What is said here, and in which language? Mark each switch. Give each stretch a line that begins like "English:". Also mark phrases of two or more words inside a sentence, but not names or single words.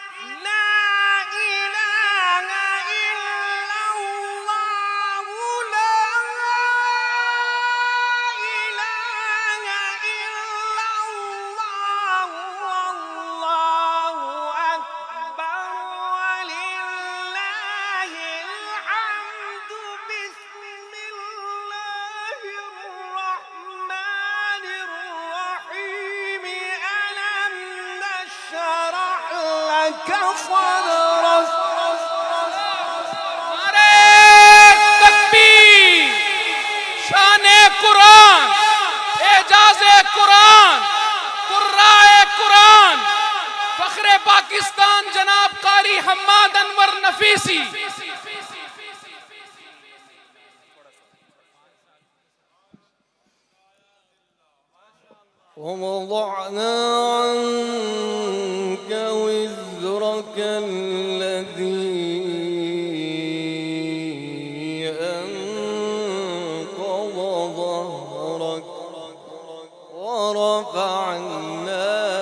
Arabic: لا إله إلا الله لا إله إلا الله والله أكبر ولله الحمد. بسم الله الرحمن الرحيم. ألم نشرح لك صدرك.
Urdu: نعرۂ تکبیر. شانِ قرآن، اعجازِ قرآن، قرائے قرآن، فخرِ پاکستان جناب قاری حماد انور نفیسی.
Arabic: ووضعنا عنك وزرك الذي أنقض ظهرك ورفعنا